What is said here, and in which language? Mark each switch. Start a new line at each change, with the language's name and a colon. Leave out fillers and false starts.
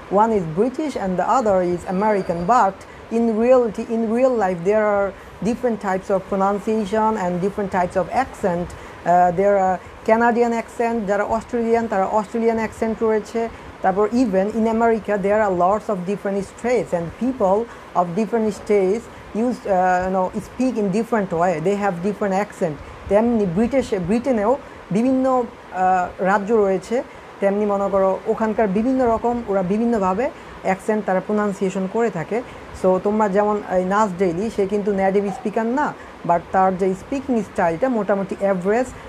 English: One is British and the other is American, but in real life there are different types of pronunciation and different types of accent. There are Canadian accent,
Bangla: যারা Australian তারা Australian accent রয়েছে।
English: তারপর even in America there are lots of different states and people of different states speak in different way, they have different accent.
Bangla: তেমনি ব্রিটেনেও বিভিন্ন রাজ্য রয়েছে, তেমনি মনে করো ওখানকার বিভিন্ন রকম ওরা বিভিন্নভাবে অ্যাকসেন্ট তারা প্রোনাউন্সিয়েশন করে থাকে। সো তোমরা যেমন এই নাস ডেইলি, সে কিন্তু নেটিভ স্পিকার না, বাট তার যে স্পিকিং স্টাইলটা মোটামুটি অ্যাভারেজ।